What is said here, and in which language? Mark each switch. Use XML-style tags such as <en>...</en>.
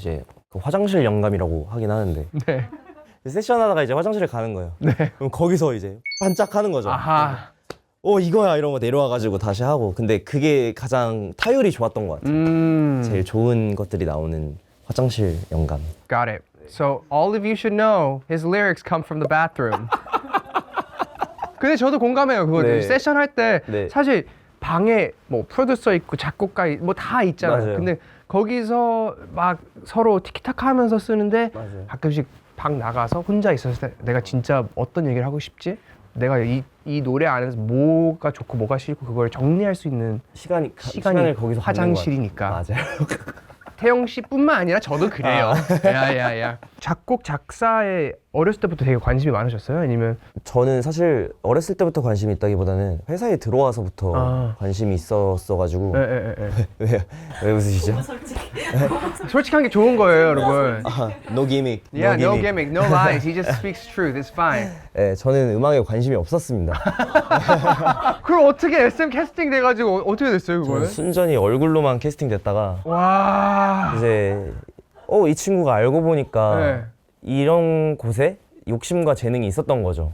<ko>이제 그 화장실 영감이라고 하긴 하는데 네. 세션 하다가 이제 화장실에 가는 거예요. 네. 그럼 거기서 이제 반짝하는 거죠. 아하. 이거야 이런 거 내려와가지고 다시 하고 근데 그게 가장 타율이 좋았던 것 같아요. 제일 좋은 것들이 나오는 화장실 영감.</ko> <en>Got it. So all of you should know his lyrics come from the bathroom.</en> <ko>근데 저도 공감해요. 그거 네. 세션 할 때 네. 사실 방에 뭐 프로듀서 있고 작곡가 뭐 다 있잖아요. 맞아요. 근데 거기서 막 서로 티키타카 하면서 쓰는데 맞아요. 가끔씩 방 나가서 혼자 있었을 때 내가 진짜 어떤 얘기를 하고 싶지? 내가 이 노래 안에서 뭐가 좋고 뭐가 싫고 그걸 정리할 수 있는 시간을 거기서 화장실이니까. 맞아요. 태영 씨뿐만 아니라 저도 그래요. 야야야. 작곡 작사에 어렸을 때부터 되게 관심이 많으셨어요? 아니면 저는 사실 어렸을 때부터 관심이 있다기보다는 회사에 들어와서부터 관심이 있었어가지고 왜 웃으시죠? 솔직한 게 좋은 거예요, 여러분.</ko> <en>No gimmick. Yeah, no gimmick, no lies. He just speaks truth. It's fine.</en> <ko>네, 저는 음악에 관심이 없었습니다. 그럼 어떻게 SM 캐스팅 돼가지고 어떻게 됐어요, 그거는? 순전히 얼굴로만 캐스팅 됐다가 와. 이제 이 친구가 알고 보니까 네. 이런 곳에 욕심과 재능이 있었던 거죠.</ko>